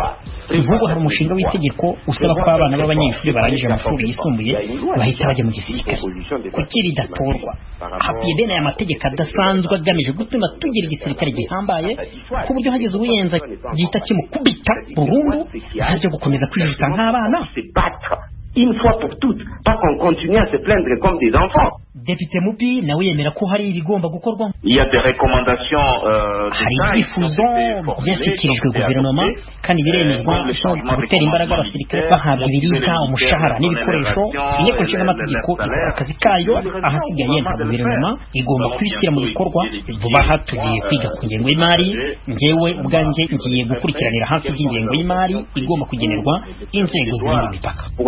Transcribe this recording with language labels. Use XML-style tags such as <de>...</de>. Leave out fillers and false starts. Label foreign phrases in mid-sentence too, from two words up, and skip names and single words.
<rw>Nk'ubu hari umushinga w'itegeko usaba ko abana b'abanyeshuri barangije amashuri yisumbuye bahita bajya mu gisirikare. Kuki ridatorwa? Hakwiye bene aya mategeko adasanzwe agamije gutuma tugira igisirikare gihambaye ku buryo hageze ubuyenza gihita kimukubita burundu, ntabyo gukomeza kwijuta nk'abana.</rw> <fr>Une fois pour toutes, pas qu'on continue à se plaindre comme des enfants.</fr> <rw>Depite Mubi nawe yemera ko hari ibigomba gukorwa.</rw> <fr>Il y a des recommandations</fr> <rw>hari ibyifuzo byashyikirijwe guverinoma kandi biremezwa no gutera imbaraga abasirikare bahabwa ibiribwa, umushahara n'ibikoresho. Inteko nshinga amategeko ikora akazi kayo, ahasigaye nta guverinoma igomba kubishyira mu bikorwa. Vuba aha tugiye kwiga ku ngengo y'imari. Njyewe ubwanjye ngiye gukurikiranira hafi y'ingengo y'imari igomba kugenerwa inzego z'imipaka.</rw>